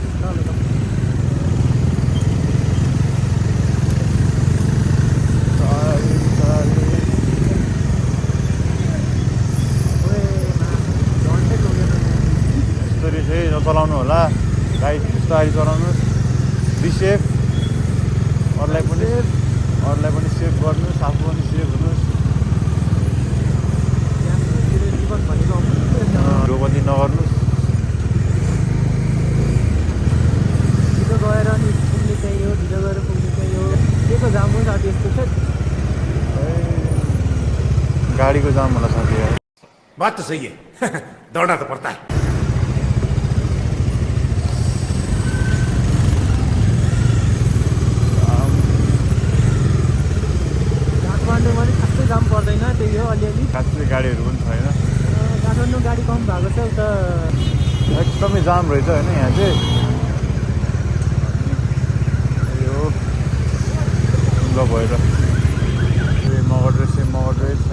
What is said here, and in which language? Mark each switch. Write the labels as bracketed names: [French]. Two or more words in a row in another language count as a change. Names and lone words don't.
[Nepali] यस्तरी चाहिँ नचलाउनु होला गाडी बिस्तारै चलाउनुहोस् [English] be safe [Nepali] अरूलाई पनि सेभ गर्नुहोस् आफू पनि सेभ हुनुहोस् ढिलो पनि नगर्नुहोस् ढिलो गएर नि पुग्ने चाहिँ हो ढिलो गएर पुग्ने चाहिँ हो के को जाम हो साथी यस्तो छ गाडीको जाम होला साथी [Hindi] बात तो सही है दौड़ना तो पड़ता है [Nepali] काठमाडौँमा नि खासै जाम पर्दैन त्यही हो अलिअलि खासै गाडीहरू पनि छैन काठमाडौँ गाडी कम भएको छ उता एकदमै जाम रहेछ होइन यहाँ चाहिँ यो ढुङ्गा भएर मगर ड्रेस है